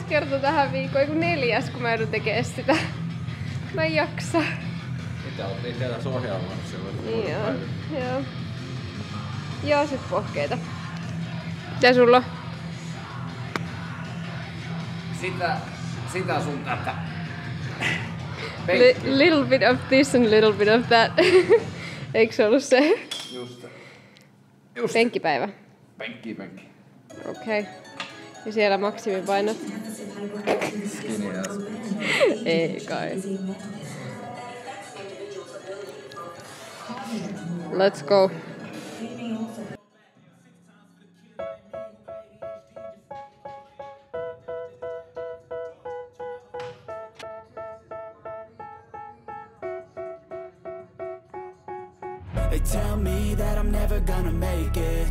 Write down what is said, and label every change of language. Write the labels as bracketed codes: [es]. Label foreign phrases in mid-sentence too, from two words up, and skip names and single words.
[fi] kerta tähän viikkoon, kun 4, kun mä joudun tekemään sitä. Mä en jaksa. Mitä oltiin siellä ohjelmassa silloin? Joo. Joo, sit pohkeita. Mitä sulla on? Sitä sun tätä. [en] Little bit of this and little bit of that. [fi] Eikö se ollut se? Just. Penkkipäivä. Penkki. Okei. Ja siellä maksimipainot? [en] Skinny ass. [fi] Ei kai. [en] Let's go. They tell me that I'm never gonna make it.